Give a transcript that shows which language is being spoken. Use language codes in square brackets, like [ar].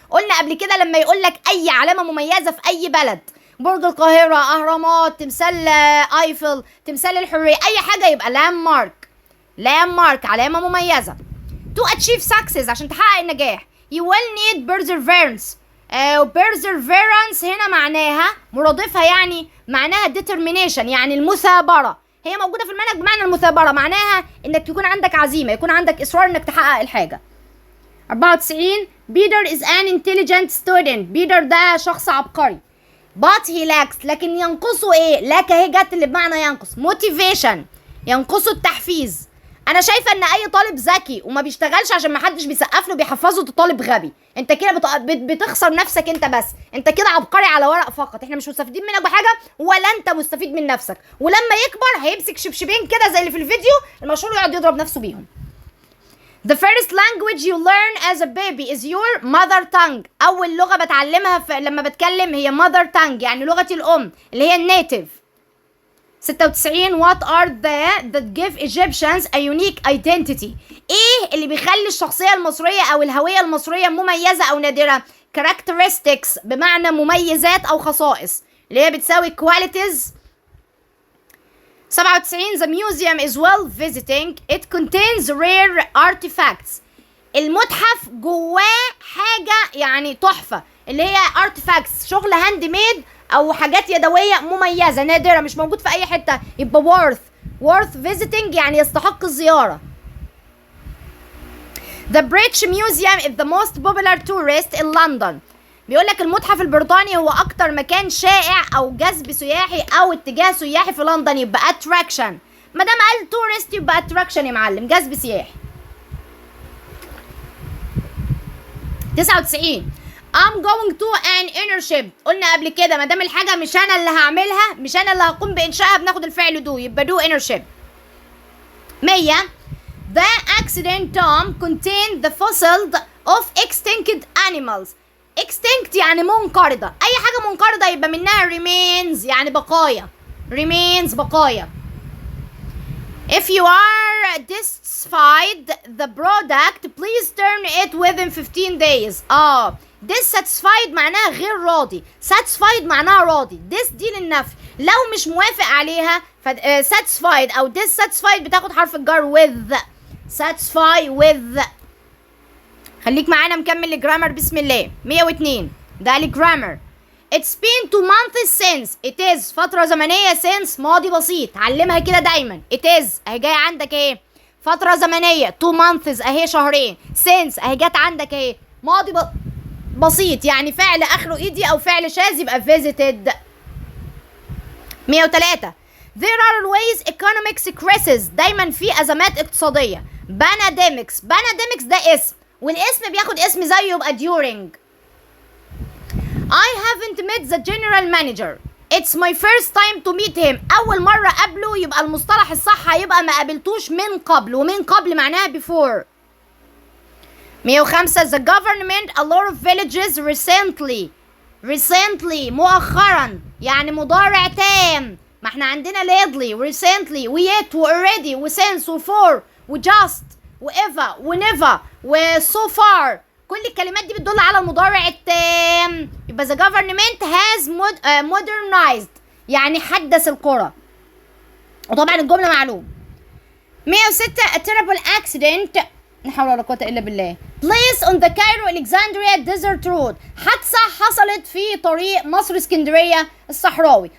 [ar] قلنا قبل كده لما يقول لك اي علامه مميزه في اي بلد، برج القاهره، اهرامات، تمثال ايفل، تمثال الحريه، اي حاجه يبقى landmark علامه مميزه. [en] to achieve success [ar] عشان تحقق النجاح [en] you will need perseverance. [ar] perseverance هنا معناها مرادفها يعني معناها determination يعني المثابرة. هي موجودة في المنهج بمعنى المثابرة، معناها انك يكون عندك عزيمة، يكون عندك اصرار انك تحقق الحاجة. [en] 94 Peter is an intelligent student. [ar] بيتر ده شخص عبقري. [en] but he lacks [ar] لكن ينقصه ايه؟ lack اهي جت اللي بمعنى ينقص. motivation ينقصه التحفيز. انا شايفه ان اي طالب ذكي وما بيشتغلش عشان ما حدش بيسقف له بيحفظه ده طالب غبي. انت كده بتخسر نفسك انت بس، انت كده عبقري على ورق فقط، احنا مش مستفيدين منك بحاجه ولا انت مستفيد من نفسك. ولما يكبر هيمسك شبشبين كده زي اللي في الفيديو المشهور يقعد يضرب نفسه بيهم. [en] The first language you learn as a baby is your mother tongue. [ar] اول لغه بتعلمها لما بتكلم هي mother tongue يعني لغتي الام اللي هي النيتيف. [en] 96 what are that give Egyptians a unique identity. [ar] ايه اللي بيخلي الشخصية المصرية او الهوية المصرية مميزة او نادرة؟ characteristics بمعنى مميزات او خصائص اللي هي بتساوي qualities. [en] 97 the museum is well visiting. It contains rare artifacts. [ar] المتحف جواه حاجة يعني تحفة اللي هي artifacts شغل هاند ميد او حاجات يدويه مميزه نادره مش موجود في اي حته. يبقى worth visiting يعني يستحق الزياره. [en] The British Museum is the most popular tourist in London. [ar] بيقول لك المتحف البريطاني هو اكتر مكان شائع او جذب سياحي او اتجاه سياحي في لندن. يبقى attraction. ما دام قال tourist يبقى attraction يا معلم، جذب سياحي. [en] 99 I'm going to an internship. [ar] قلنا قبل كده ما دام الحاجه مش انا اللي هعملها، مش انا اللي هقوم بانشائها، بناخد الفعل do يبقى do internship. [en] 100 The accident tomb contained the fossils of extinct animals. [ar] extinct يعني منقرضه، اي حاجه منقرضه يبقى منها remains يعني بقايا. remains بقايا. [en] If you are dissatisfied the product please turn it within 15 days. [ar] dissatisfied معناها غير راضي، satisfied معناها راضي. this دي للنفي، لو مش موافق عليها ف satisfied او dissatisfied بتاخد حرف الجر with. [en] satisfy with. [ar] خليك معانا مكمل الجرامر بسم الله. [en] 102 [ar] ده الجرامر. [en] It's been 2 months since. [ar] It is فترة زمنية since ماضي بسيط، علمها كده دايما. It is اهي جاية عندك ايه؟ فترة زمنية. 2 months اهي شهرين. since اهي جت عندك ايه؟ ماضي بسيط يعني فعل اخره ايدي او فعل شاذ يبقى visited. [en] 103 There are always economic crises. [ar] دايما في ازمات اقتصادية. pandemics ده اسم والاسم بياخد اسم زيه يبقى during. [en] I haven't met the general manager. It's my first time to meet him. [ar] أول مرة قابله يبقى المصطلح الصح هيبقى ما قابلتوش من قبل، ومن قبل معناها before. [en] 105 The government a lot of villages recently [ar] مؤخرا يعني مضارع تام. ما احنا عندنا lately recently وyet already وsince وfor وjust وever whenever وso far كل الكلمات دي بتدل على المضارع التام. يبقى [en] the government has modernized [ar] يعني حدث القرى. وطبعا الجملة معلوم. 106 [en] a terrible accident [ar] لا حول ولا قوة إلا بالله [en] place on the Cairo Alexandria desert road [ar] حادثة حصلت في طريق مصر اسكندرية الصحراوي.